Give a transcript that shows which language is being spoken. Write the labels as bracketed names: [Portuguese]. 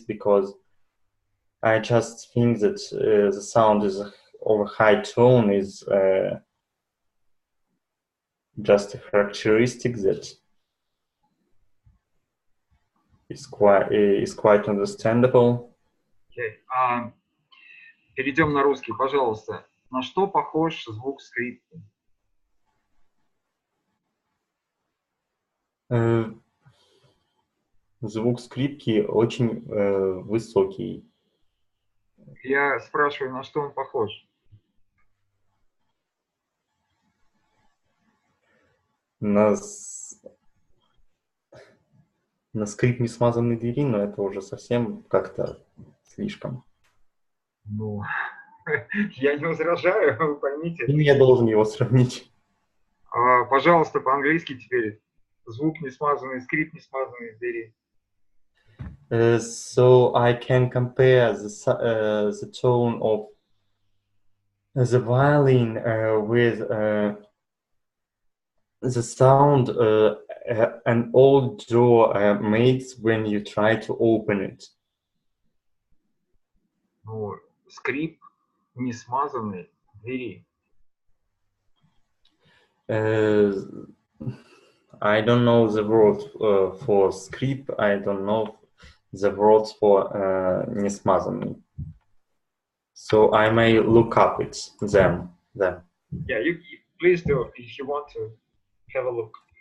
[English] Because I just think that the sound is of a high tone is just a characteristic that is quite understandable. Okay. [Russian] Перейдем на русский, пожалуйста. На что похож звук скрипки? Звук скрипки очень высокий. Я спрашиваю, на что он похож? На скрип несмазанной двери, но это уже совсем как-то слишком. Ну, я не возражаю, вы поймите. И я должен его сравнить. Пожалуйста, по-английски теперь. Звук несмазанный, скрип несмазанной двери. [English] So I can compare the tone of the violin with the sound an old door makes when you try to open it. [Russian] Ну, скрип несмазанной двери. [English] I don't know the word for [Russian] скрип. [English] I don't know the words for [Russian] несмазанный. [English] So I may look up them. Yeah, you please do if you want to have a look.